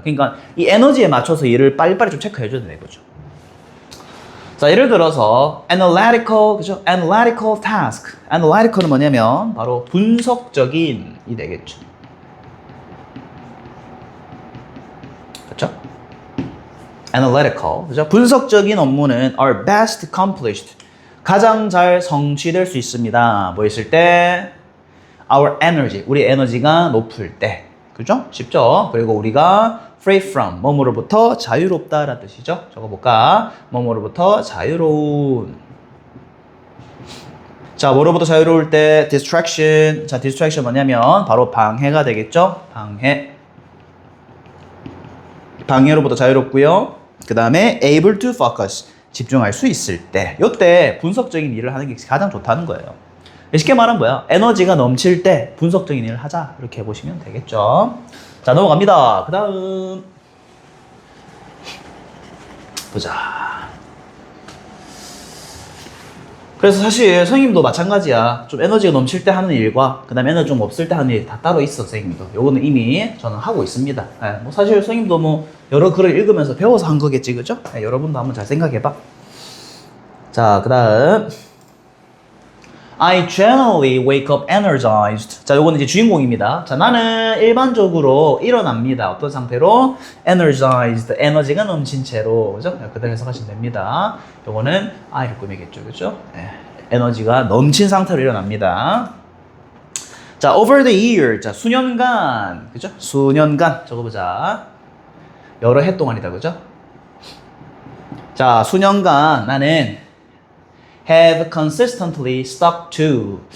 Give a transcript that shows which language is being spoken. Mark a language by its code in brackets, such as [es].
[ko] 그러니까 이 에너지에 맞춰서 일을 빨리빨리 좀 체크해줘야 되는 거죠. 자, 예를 들어서 analytical, 그죠? [en] analytical task. [ko] analytical은 뭐냐면 바로 분석적인이 되겠죠. 그렇죠? analytical, 그죠? 분석적인 업무는 [en] are best accomplished. [ko] 가장 잘 성취될 수 있습니다. 뭐 있을 때? [en] Our energy, [ko] 우리 에너지가 높을 때. 그죠? 쉽죠? 그리고 우리가 free from, 뭐뭐로부터 자유롭다라는 뜻이죠. 적어볼까? 뭐뭐로부터 자유로운. 자, 뭐로부터 자유로울 때? [en] distraction. [ko] 자, distraction 뭐냐면 바로 방해가 되겠죠? 방해로부터 자유롭고요. 그 다음에 [en] able to focus, [ko] 집중할 수 있을 때. 요때 분석적인 일을 하는 게 가장 좋다는 거예요. 쉽게 말하면 뭐야? 에너지가 넘칠 때 분석적인 일을 하자, 이렇게 보시면 되겠죠. 자, 넘어갑니다. 그 다음 보자. 그래서 사실 선생님도 마찬가지야. 좀 에너지가 넘칠 때 하는 일과 그 다음에 에너지 좀 없을 때 하는 일이 다 따로 있어. 선생님도 요거는 이미 저는 하고 있습니다. 뭐 사실 선생님도 뭐 여러 글을 읽으면서 배워서 한 거겠지, 그죠? 여러분도 한번 잘 생각해봐. 자, 그 다음 [en] I generally wake up energized. [ko] 자, 요거는 이제 주인공입니다. 자, 나는 일반적으로 일어납니다. 어떤 상태로? energized. 에너지가 넘친 채로. 그죠? 그대로 해석하시면 됩니다. 요거는 I를 꾸미겠죠. 그죠? 에너지가 넘친 상태로 일어납니다. 자, [en] over the year. [ko] 자, 수년간. 그죠? 수년간. 적어보자. 여러 해 동안이다. 그죠? 자, 수년간 나는 [en] have consistently stuck to.